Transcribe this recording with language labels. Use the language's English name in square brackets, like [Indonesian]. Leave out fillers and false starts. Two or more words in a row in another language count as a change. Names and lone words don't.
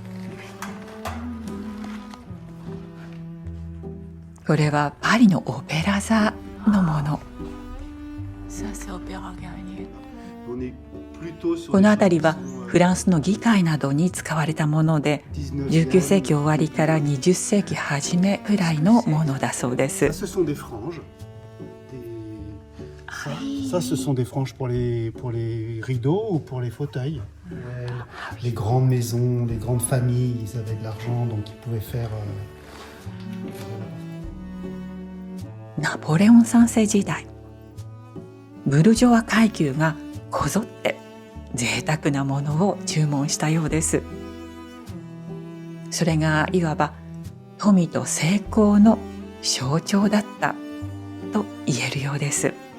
[Japanese] これはパリのオペラ座のもの。この辺りはフランスの議会などに使われたもので、19世紀終わりから20世紀初めくらいのものだそうです。 [French] Ça, ce sont des franges pour les rideaux ou pour les fauteuils. Les grandes maisons, les grandes familles, ils avaient de l'argent, donc ils pouvaient faire... [Japanese] ナポレオン3世時代、ブルジョワ階級がこぞって贅沢なものを注文したようです。それがいわば富と成功の象徴だったと言えるようです。